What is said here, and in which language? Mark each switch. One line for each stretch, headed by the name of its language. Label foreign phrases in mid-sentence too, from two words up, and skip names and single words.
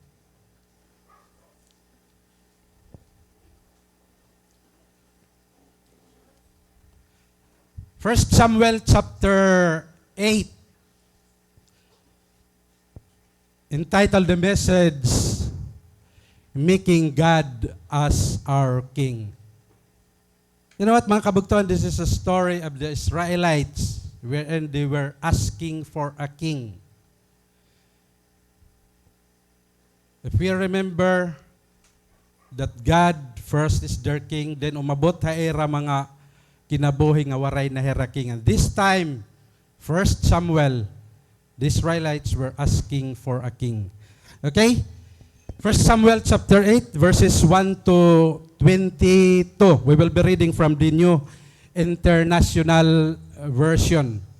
English: First Samuel chapter 8, entitled the message, Making God as Our King. You know what,
Waray: mga kabugtuan,
English: this is a story of the Israelites wherein they were asking for a king. If we remember that God first is their king, then
Waray: umabot ha era mga kinabuhi nga waray na hera
English: king. And this time, 1 Samuel, the Israelites were asking for a king. Okay? 1 Samuel chapter 8, verses 1 to 22. We will be reading from the New International Version.